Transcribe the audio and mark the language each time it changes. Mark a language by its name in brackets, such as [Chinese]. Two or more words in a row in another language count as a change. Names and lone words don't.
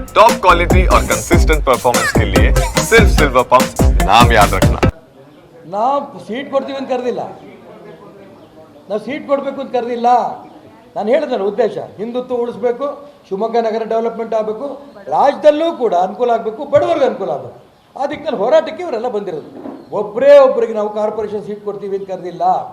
[English] top quality [Hindi] और [English] consistent performance [Hindi] के लिए सिर्फ सिल्वर पंप नाम याद रखना। [Kannada] ನಾವು ಸೀಟ್ ಕೊಡ್ತೀವಿ ಅಂತ ಕರೆದಿಲ್ಲ, ನಾವು ಸೀಟ್ ಕೊಡಬೇಕು ಅಂತ ಕರೆದಿಲ್ಲ. ನಾನು ಹೇಳಿದ್ನಲ್ಲ ಉದ್ದೇಶ ಹಿಂದುತ್ವ ಉಳಿಸ್ಬೇಕು, ಶಿವಮೊಗ್ಗ ನಗರ ಡೆವಲಪ್ಮೆಂಟ್ ಆಗಬೇಕು, ರಾಜ್ಯದಲ್ಲೂ ಕೂಡ ಅನುಕೂಲ ಆಗಬೇಕು, ಬಡವರಿಗೆ ಅನುಕೂಲ ಆಗಬೇಕು. ಆ ದಿಕ್ಕಲ್ಲಿ ಹೋರಾಟಕ್ಕೆ ಇವರೆಲ್ಲ ಬಂದಿರೋದು. ಒಬ್ಬರೇ ಒಬ್ಬರಿಗೆ ನಾವು [English] corporation seat [Kannada] ಕೊಡ್ತೀವಿ ಅಂತ ಕರೆದಿಲ್ಲ.